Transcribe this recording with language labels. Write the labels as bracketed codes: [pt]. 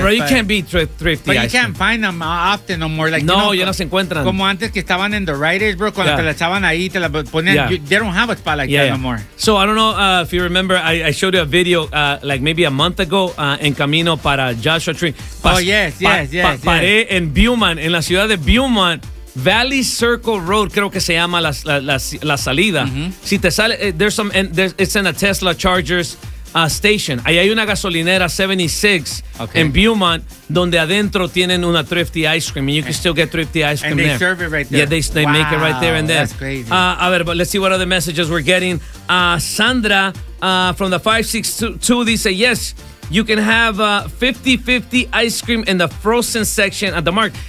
[en] Bro, you can't beat Thrifty ice cream. But you can't find them often no more. Like, no, you know, [es] ya no se encuentran. Como antes que estaban en The Writers, bro, cuando te la echaban ahí, te la ponían. [en] Yeah. They don't have a spot like that no more. So, I don't know if you remember, I showed you a video like maybe a month ago [es] en camino para [en] Joshua Tree. Yes. [es] Paré en Beaumont, en la ciudad de Beaumont. Valley Circle Road, creo que se llama la salida. Mm-hmm. Si te sale, [en] it's in a Tesla Chargers. Station. [es] Ahí hay una gasolinera 76 en Beaumont donde adentro tienen una Thrifty [en] ice cream and you can still get Thrifty ice cream and there. And they serve it right there. Yeah, they make it right there and there. That's crazy. [es] A ver, [en] but let's see what other messages we're getting. Sandra from the 562 [es] dice, [en] yes, you can have 50-50 ice cream in the frozen section at the market.